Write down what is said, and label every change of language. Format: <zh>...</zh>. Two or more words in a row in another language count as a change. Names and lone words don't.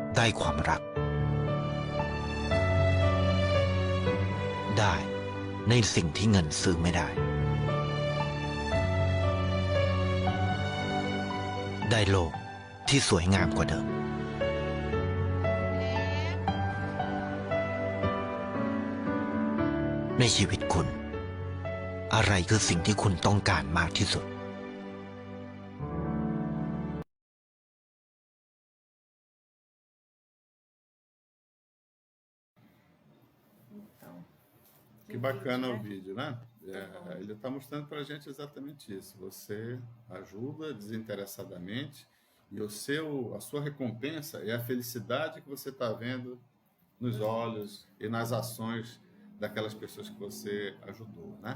<th>ความรักได้ในสิ่งที่เงินซื้อไม่ได้ได้โลกที่สวยงามกว่าเดิมในชีวิตคุณอะไรคือสิ่งที่คุณต้องการมากที่สุด</th> <pt>Então, Que bacana o né? vídeo, né? Ele está mostrando para a gente exatamente isso. Você ajuda desinteressadamente e a sua recompensa é a felicidade que você está vendo nos olhos e nas ações daquelas pessoas que você ajudou, né?</pt>